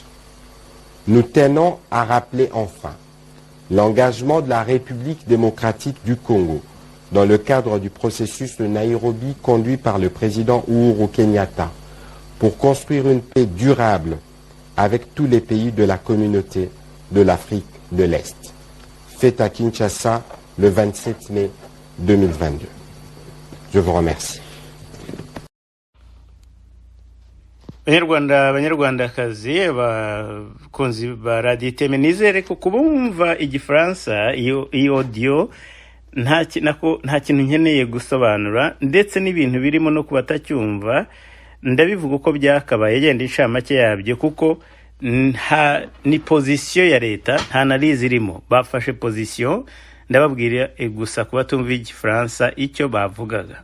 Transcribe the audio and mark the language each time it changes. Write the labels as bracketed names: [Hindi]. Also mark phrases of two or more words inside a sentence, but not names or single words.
[French] Nous tenons à rappeler enfin l'engagement de la République démocratique du Congo dans le cadre du processus de Nairobi conduit par le président Uhuru Kenyatta pour construire une paix durable avec tous les pays de la communauté de l'Afrique de l'Est. Fait à Kinshasa le 27 mai 2022. Je vous remercie. [Kinyarwanda] Banyarwanda banyarwandakazi abakunzi ba radiyo iteme nizere ko kuba wumva igifaransa iyo audio nta kintu nkeneye gusobanura ndetse n'ibintu birimo no kuba atacyumva ndabivuga uko byakabaye genda inshamake yabyo kuko ni pozisiyo ya leta nta narizi irimo bafashe pozisiyo ndababwira gusa kuba tumva igifaransa icyo bavugaga.